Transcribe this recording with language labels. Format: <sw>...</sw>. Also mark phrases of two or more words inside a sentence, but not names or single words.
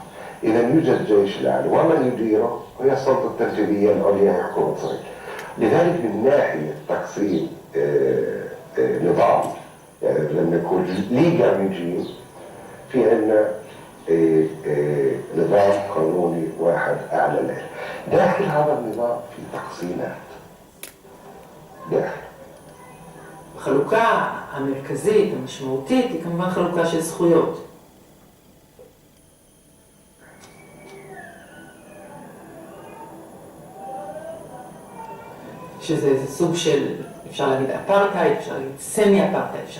<ar>إذا يوجد جيش الأعلى، ومن يديره هي السلطة التنفيذية العليا هي حكومة إسرائيل. لذلك من ناحية تقسيم نظام، يعني لما يكون</ar> <en>legal regime,</en> <ar>في عندنا نظام قانوني واحد أعلى له. داخل هذا النظام في</ar> <he>תקצינת. דרך. החלוקה המרכזית, המשמעותית, היא כמובן חלוקה של זכויות. שזה סוג של, אפשר להגיד אפרטהייד, אפשר להגיד סמי אפרטהייד, אפשר</he>